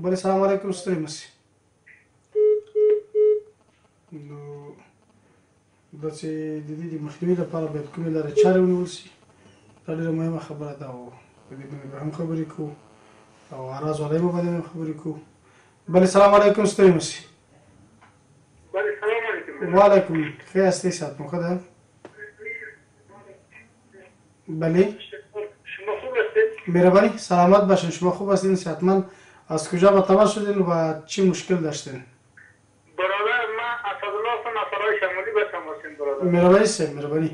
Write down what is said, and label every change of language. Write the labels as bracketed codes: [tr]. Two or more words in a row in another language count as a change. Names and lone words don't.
[ps] بلې سلام علیکم ستړي مه شئ. نو دا چې د دې د مخنیوي لپاره باید کومې لارې چارې ونیول شي، دا ډېره مهمه خبره ده او په دې باندې به هم خبرې کوو او اراز والۍ به باندې هم خبرې کوو. بلې سلام علیکم ستړي مه شئ. [fa] بله سلام علیکم. [ps] وعلیکم ښه یاستئ؟ صحت مو ښه ده؟ بله [fa] شما خوب هستید؟ مهربانی سلامت باشین. شما خوب هستین؟ صحتمند؟ از کجا به تماس شدین و چی مشکل داشتین؟ برادر من اسدالله هستم از سرای شمالی به تماسین. برادر مهربانی صاحب، مهربانی.